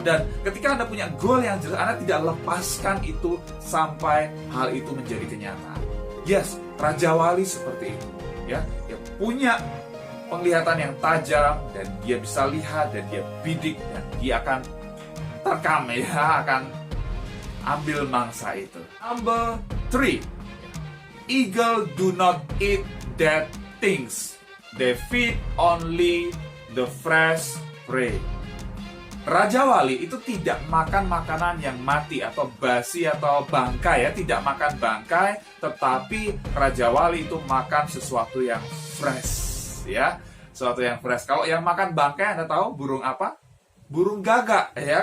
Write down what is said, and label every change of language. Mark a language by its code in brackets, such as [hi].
[id] Dan ketika Anda punya goal yang jelas, Anda tidak lepaskan itu sampai hal itu menjadi kenyataan. Yes, Raja Wali seperti itu. Ya, dia punya penglihatan yang tajam dan dia bisa lihat dan dia bidik dan dia akan terekam ya, akan ambil mangsa itu. [en] Number 3. Eagle do not eat dead things. They feed only the fresh prey. [id] Raja Wali itu tidak makan makanan yang mati atau basi atau bangkai ya, tidak makan bangkai, tetapi Raja Wali itu makan sesuatu yang fresh ya, sesuatu yang fresh. Kalau yang makan bangkai Anda tahu burung apa? Burung gagak ya.